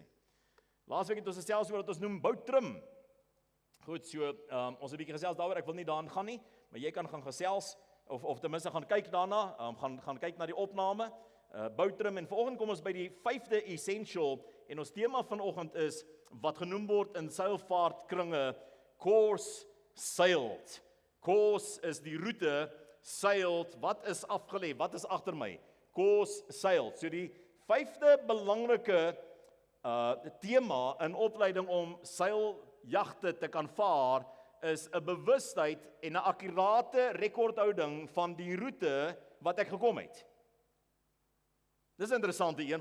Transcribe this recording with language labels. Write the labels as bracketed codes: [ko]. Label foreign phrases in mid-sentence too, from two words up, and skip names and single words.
[af] Laasweek het ons gesels oor wat ons noem boutrim. Goed, so ons het 'n bietjie gesels daaroor, ek wil nie daarin gaan nie, maar jy kan gaan gesels of ten minste gaan kyk daarna, gaan kyk na die opname Boutrum, en vanoggend kom ons by die 5de essential, en ons tema vanoggend is, wat genoem word in seilvaartkringe, [en] course sailed. [af] Course is die route, sailed, wat is afgelê, wat is agter my? [en] Course sailed. [af] So die 5de belangrike tema in opleiding om seiljagte te kan vaar, is 'n bewustheid en 'n akkurate rekordhouding van die roete wat ek gekom het. Dis 'n interessante een.